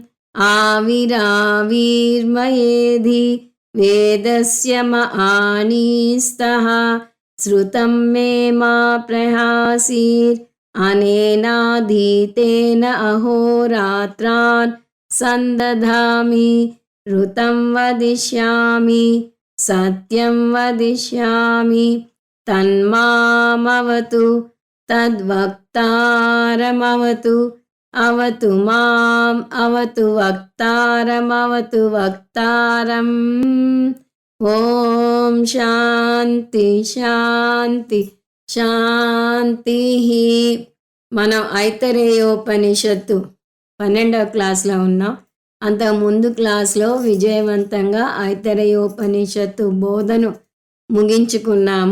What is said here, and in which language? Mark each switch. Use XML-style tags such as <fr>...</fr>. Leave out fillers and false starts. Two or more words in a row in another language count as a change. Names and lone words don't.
<sa>आविराविर्मयेधि वेदस्य आनीस्तः श्रुतं मे मा प्रहासीर् अनेनाधीतेन अहोरात्रान् सन्दधामि ऋतं वदिष्यामि सत्यं वदिष्यामि तन्मामवतु तद्वक्तारमवतु अवतु माम् अवतु वक्तारमवतु वक्तारम्। ఓం శాంతి శాంతి శాంతి.</sa> <te>మనం ఐతరేయోపనిషత్తు 12వ క్లాస్లో ఉన్నాం. అంతకు ముందు క్లాస్లో విజయవంతంగా ఐతరేయోపనిషత్తు బోధను ముగించుకున్నాము.</te>